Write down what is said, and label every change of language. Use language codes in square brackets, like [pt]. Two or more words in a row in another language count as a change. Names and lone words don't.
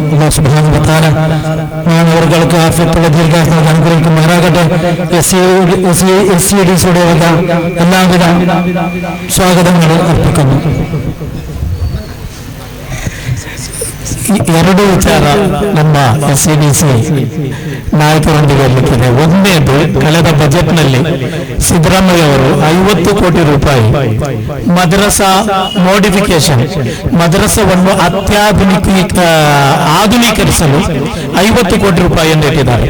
[ar] الله سبحانه وتعالى [ml] അവർക്ക് ആഫിയത്തുള്ള ദീർഘായുസ്സ് അനുഗ്രഹിക്കുമാറാകട്ടെ. SCDCയുടെ എല്ലാവിധ സ്വാഗതങ്ങൾ ಅರ್ಪಿക്കുന്നു. [kn] ಎರಡು ವಿಚಾರ ನಮ್ಮ SCDC ನಾಯಕರೊಂದಿಗೆ ಇರಲಿಕ್ಕಿದೆ. ಒಂದನೇದು, ಕಳೆದ ಬಜೆಟ್ನಲ್ಲಿ ಸಿದ್ದರಾಮಯ್ಯ ಅವರು 50 ಕೋಟಿ ರೂಪಾಯಿ ಮದ್ರಸಾ ಮೋಡಿಫಿಕೇಶನ್, ಮದ್ರಸವನ್ನು ಆಧುನೀಕರಿಸಲು 50 ಕೋಟಿ ರೂಪಾಯಿಯನ್ನು ಇಟ್ಟಿದ್ದಾರೆ.